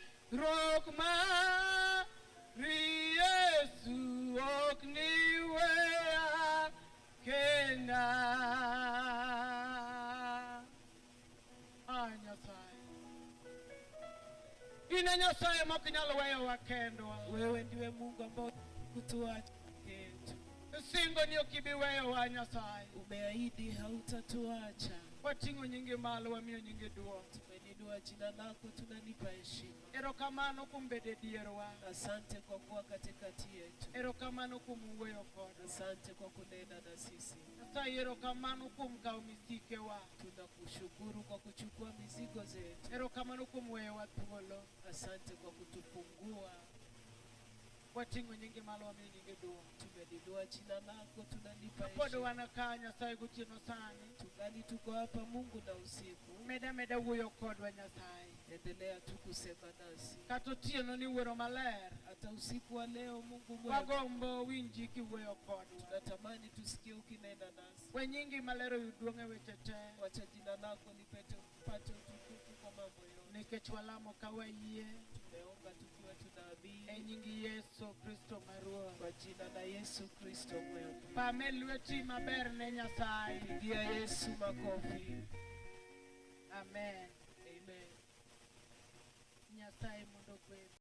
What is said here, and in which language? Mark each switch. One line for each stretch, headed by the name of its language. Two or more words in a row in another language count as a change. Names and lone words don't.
Luo (Kenya and Tanzania): Rok mari Yesu ok niweya kenda. Nyasaye, ine Nyasaye mok nyalo weyowa kendwa.
Swahili: Wewe ndiwe Mungu ambao kutuacha yetu.
Luo (Kenya and Tanzania): Singo ni okibi weyowa Nyasaye.
Swahili: Umeahidi hautatuacha.
Luo (Kenya and Tanzania): Wating'o nyingi malo, wamiyo nyingi duong'.
Swahili: Tumeninua jina lako, tunalipa heshima.
Luo (Kenya and Tanzania): Erokamano kuom bedo dierwa.
Swahili: Asante kwa kuwa katikati yetu.
Luo (Kenya and Tanzania): Erokamano kuom wuoyo kodwa.
Swahili: Asante kwa kunena na sisi.
Luo (Kenya and Tanzania): Nyasaye, erokamano kuom kawo misikewa.
Swahili: Tunakushukuru kwa kuchukua mizigo zetu.
Luo (Kenya and Tanzania): Erokamano kuom weyowa thuolo.
Swahili: Asante kwa kutufungua.
Luo (Kenya and Tanzania): Wating'o nyingi malo, wamiyo nyingi duong'.
Swahili: Tumeninua jina lako, tunalipa
Luo (Kenya and Tanzania): Pod
Swahili: heshima.
Luo (Kenya and Tanzania): wanaka Nyasaye gotieno sani.
Swahili: Tungali tuko hapa Mungu na usiku.
Luo (Kenya and Tanzania): Meda wuoyo kodwa Nyasaye.
Swahili: Endelea tu kusema nasi.
Luo (Kenya and Tanzania): Kata otieno ni Wuoro Maler.
Swahili: Hata usiku wa leo Mungu mwema.
Luo (Kenya and Tanzania): Wagombo winji kiwuoyo kodwa.
Swahili: Tunatamani tusikie ukinena nasi.
Luo (Kenya and Tanzania): We nyingi maler oyud duong' e weche te.
Swahili: Wacha jina lako lipate utukufu kwa mambo yote.
Luo (Kenya and Tanzania): Nikech walamo ka wayie.
Swahili: Tumeomba tukiwa tunaamini.
Luo (Kenya and Tanzania): E nying Yesu Kristo ma Ruoth.
Swahili: Kwa jina la Yesu Kristo mwema.
Luo (Kenya and Tanzania): Pame lweti maber ne Nyasaye.
Swahili: Pigia Yesu makofi. Amen. Amen.
Luo (Kenya and Tanzania): Nyasaye mondo gwedhi.